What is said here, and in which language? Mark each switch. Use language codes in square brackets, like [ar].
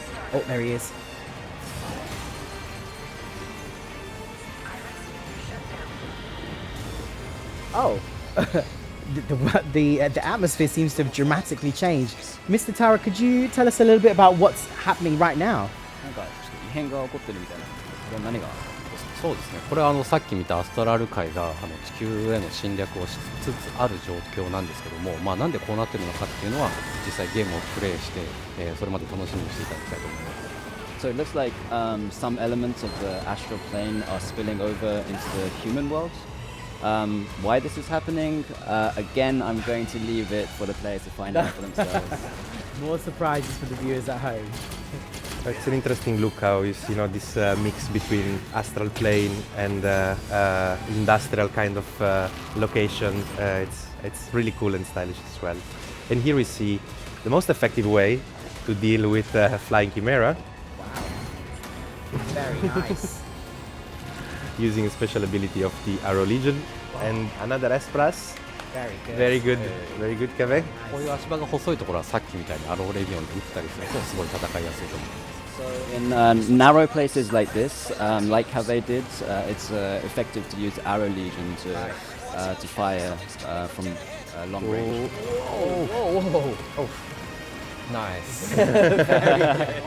[en] Oh, there he is. Oh. the atmosphere seems to have dramatically changed. Mr. Taura, could you tell us a little bit about what's happening right now? [ja] なんかちょっと異変が起こってるみたいな。これは何がそうですね、これはさっき見たアストラル界が地球への侵略をしつつある状況なんですけども、なんでこうなってるのかっていうのは実際ゲームをプレイして、それまで楽しみにしていただきたいと思います。 [en] So it looks like some elements of the astral plane are spilling over into the human world. Why this is happening? Again, I'm going to leave it for the players to find out for themselves. More surprises for the viewers at home. It's an interesting look how you see, this mix between astral plane and industrial kind of location. It's really cool and stylish as well. And here we see the most effective way to deal with flying chimera. Wow. Very nice. Using a special ability of the Arrow Legion and another S+. Very good. Very good, Kave. [ja] こういう足場が細いところはさっきみたいにアローレビオンで打ったりするとすごい戦いやすいと思います。 [en] So in narrow places like this, like Kave did, it's effective to use Arrow Legion to fire from long range. Oh, nice.